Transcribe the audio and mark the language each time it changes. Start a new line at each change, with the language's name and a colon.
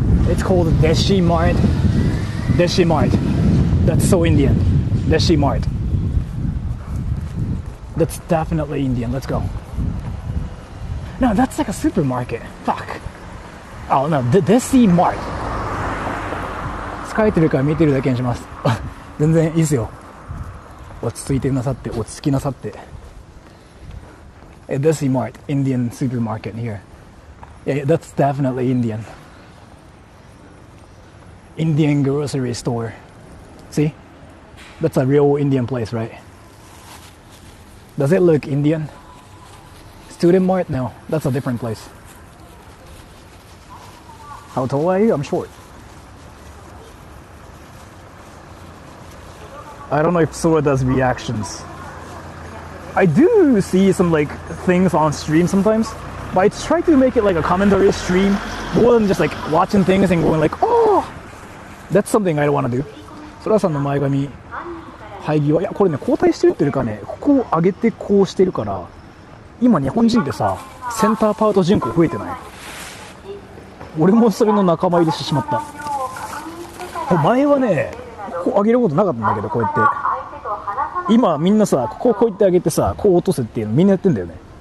English: It's called Deshi Mart. That's so Indian. Deshi Mart. That's definitely Indian. Let's go. No, that's like a supermarket. Fuck. Oh no, Deshi Mart.
Japanese: 疲れてるから見てるだけにします。全然いいですよ。落ち着いてなさって、落ち着きなさって。
English: Deshi Mart, Indian supermarket here. Yeah, that's definitely Indian. Indian grocery store. See? That's a real Indian place, right? Does it look Indian? Student Mart? No, that's a different place. How tall are you? I'm short. I don't know if Sora does reactions. I do see some like things on stream sometimes, but I try to make it like a commentary stream more than just like watching things and going like, oh, that's something I don't want to do.
Japanese: Sora さんの前髪生え際、いやこれね交代してるっていうかね、ここを上げてこうしてるから、今日本人ってさセンターパート人口増えてない？俺もそれの仲間入りしてしまった。前はねこう上げることなかったんだけど、こうやって今みんなさこうやって上げてさこう落とせっていうのみんなやってんだよね。